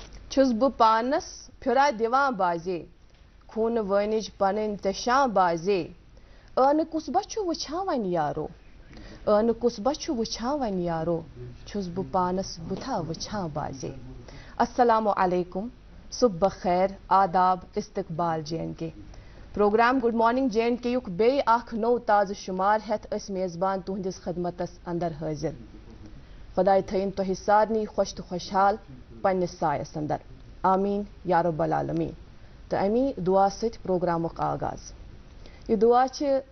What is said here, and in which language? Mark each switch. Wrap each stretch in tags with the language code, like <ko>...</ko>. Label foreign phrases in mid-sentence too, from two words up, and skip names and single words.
<ks>چھُس بہٕ پانس پھِرا دِوان بازے خوٗنہٕ وٲنِج پنٕنۍ تہِ شاں بازے ٲنہٕ کُسبہ چھُ وٕچھان وۄنۍ یارو ٲنہٕ کُسبہ چھُ وٕچھان وۄنۍ یارو چھُس بہٕ پانس بُتھا وٕچھان بازے</ks> <ar>السلام علیکم</ar> <ur>صبح بخیر</ur> <ks>آداب استقبال جے اینڈ کے پروگرام</ks> <en>good morning</en> <ks>جے اینڈ کے یُک بیٚیہِ اکھ نوٚو تازٕ شُمار ہٮ۪تھ أسۍ میزبان تُہنٛدِس خدمتس اندر حٲضِر خۄداے تھٲیِن تۄہہِ سارنٕے خۄش تہٕ خۄشحال پننِس سایس اندر</ks> <ar>آمیٖن یا رب العالمیٖن</ar> <ks>تہٕ امی دعا سۭتۍ پروگرامُک آغاز یہ دعا چھِ</ks>